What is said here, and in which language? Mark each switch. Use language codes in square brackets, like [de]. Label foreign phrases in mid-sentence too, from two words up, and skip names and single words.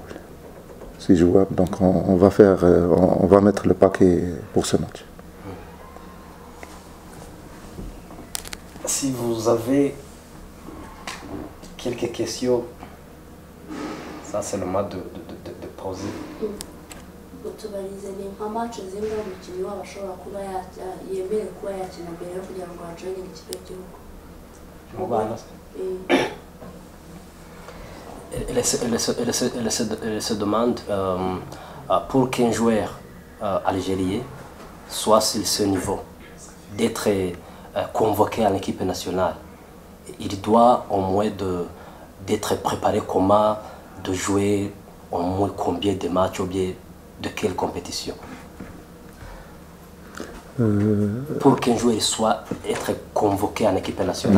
[fr] C'est jouable, donc on va mettre le paquet pour ce match. Si vous avez quelques questions, ça c'est le moment de poser. [rw] Utubarize ni nka match zimwe umukinnyi wabo ashobora kuba yemerewe kuba yakina mbere yo kugira ngo ajoine ikipe y'igihugu mu bana. [fr] Elle se demande pour qu'un joueur algérien soit sur ce niveau, d'être convoqué à l'équipe nationale, il doit au moins d'être préparé comment, de jouer au moins combien de matchs ou bien de quelle compétition pour qu'un joueur soit être convoqué en équipe nationale?